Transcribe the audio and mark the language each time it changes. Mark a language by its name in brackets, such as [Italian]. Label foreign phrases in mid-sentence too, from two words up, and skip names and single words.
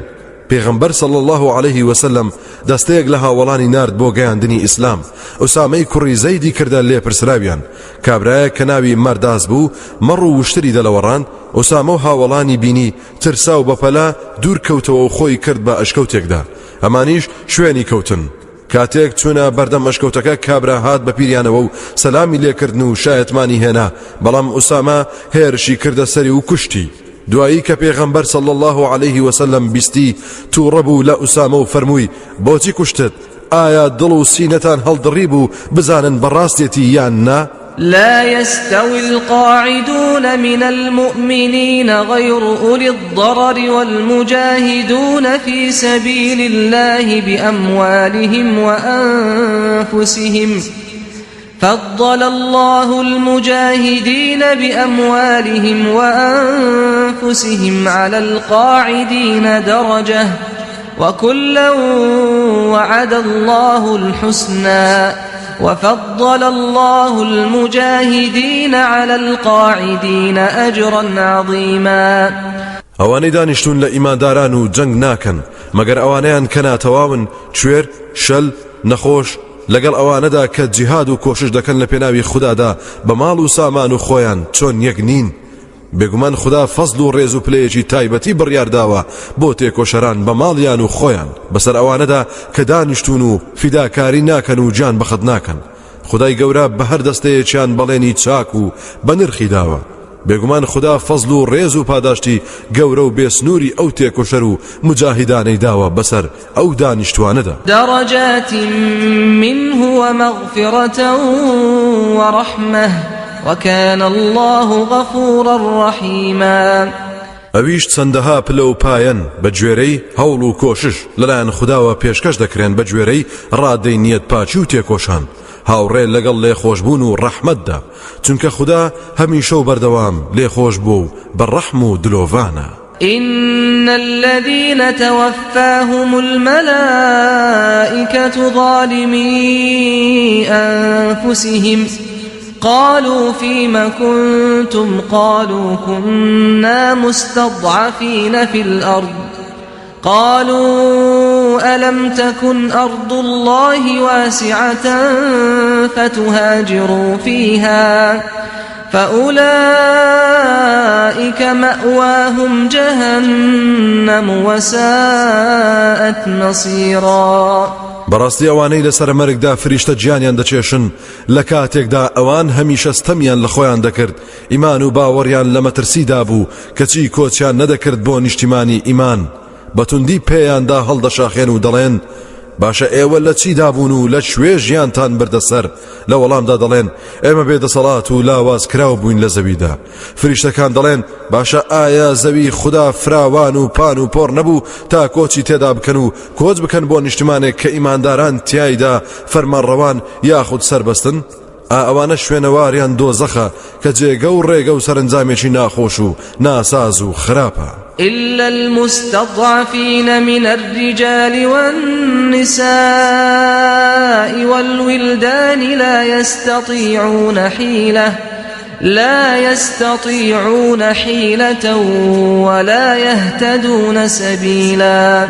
[Central Kurdish] پێغەمبەر [Arabic] صلی الله عليه وسلم [Central Kurdish] دەستەیەک لە هاوڵانی نارد بۆ گەیاندنی ئیسلام ئوسامەی کوڕی زەیدی کردە لێپرسراویان کابرایە کە ناوی مەرداز بوو مەڕ و وشتری دەلەوەڕاند ئوسامە و هاوڵانی بینی ترسا و بەپەلا دوور کەوتەوە و خۆی کرد بە ئەشکەوتێکدا ئەمانیش شوێنی کەوتن کاتێک چوونە بەردەم ئەشکەوتەکە کابرا هات بە پیریانەوە و سەلامی لێکردن و شایەتمانی هێنا بەڵام ئوسامە هێرشی کردە سەری و کوشتی. دوایی کە پێغەمبەر [Arabic] صلی الله عليه وسلم [Central Kurdish] بیستی تووڕەبوو لە ئوسامە و فەرمووی بۆچی کوشتت ئایا دڵ و سینەتان هەڵدڕی بوو بزانن بەڕاستێتی یان نا؟ [Arabic] لا يستوي القاعدون من المؤمنين غير أولي الضرر والمجاهدون في سبيل الله بأموالهم وأنفسهم فضل الله المجاهدين بأموالهم وأنفسهم على القاعدين درجة وكلا وعد الله الحسنى وفضل الله المجاهدين على القاعدين أجرا عظيما. [Central Kurdish] ئەوانەی دانیشتون لە ئیمانداران و جەنگ ناکەن مەگەر ئەوانەیان کە ناتەواون کوێر شەل نەخۆش لەگەڵ ئەوانەدا کە جیهاد و کۆشش دەکەن لە پێناوی خوددادا بە ماڵ و سامان و خۆیان چۆن یەک نین. بێگومان خدا فەزل و ڕێز و پلەیەکی تایبەتی بڕیارداوە بۆ تێکۆشەران بە ماڵیان و خۆیان بەسەر ئەوانەدا کە دانیشتون و فیداکاری ناکەن و جان بەخت ناکەن. خدای گەورە بە هەر دەستەیەکیان بەڵێنی چاک و بە نرخی داوە. بێگومان خدا فەزل و ڕێز و پاداشتی گەورە و بێسنووری ئەو تێکۆشەر و مجاهیدانەی داوە بەسەر ئەو دانیشتوانەدا. [Arabic] دەڕەجات منه ومغفرة ورحمة وكان الله غفورا رحيما. [Central Kurdish] ئەویش چەندەها پلە و پایەن بە گوێرەی هەوڵ و کۆشش لەلایەن خداوە پێشکەش دەکرێن بە گوێرەی ڕادەی نیەت پاچی و تێکۆشان هاوڕێ لەگەڵ لێخۆشبوون و ڕەحمەتدا، چونکە خدا هەمیشە و بەردەوام لێخۆش بوو بە ڕەحم و دلۆڤانە. [Arabic] إن الذين توفاهم الملائكة ظالمي أنفسهم قالوا فيما كنتم قالوا كنا مستضعفين في الأرض قالوا ألم تكن أرض الله واسعة فتهاجروا فيها فأولئك مأواهم جهنم وساءت مصيرا. [Central Kurdish] بەڕاستی ئەوانەی لەسەر مەرگدا فریشتە گیانیان دەچێشن لە کاتێکدا ئەوان هەمیشە ستەمیان لە خۆیان دەکرد ئیمان و باوەڕیان لە مەترسیدا بوو کەچی کۆچیان نەدەکرد بۆ نیشتیمانی ئیمان بەتوندی پێیاندا هەڵدەشاخێن و دەڵێن باشە ئێوە لە چیدا بوون و لە شوێ ژیانتان بردەسەر لە وەڵامدا دەڵێن ئێمە بێدەسەڵات و لاواز کراو بووین لە زەویدا. فریشتەکان دەڵێن باشە ئایا زەوی خدا فراوان و پان و پۆڕ نەبوو تا کۆچی تێدا بکەن و کۆچ بکەن بۆ نیشتمانێک کە ئیمانداران تیایدا فەرمانڕەوان یاخود سەربەستن؟ ئەوانە شوێنەواریان دۆزەخە کە جێگە و ڕێگە و سەرنجامێکی ناخۆش و ناساز و خراپە. [Arabic] إلا المستضعفين من الرجال والنساء والولدان لا يستطيعون حيلة ولا يهتدون سبيلا.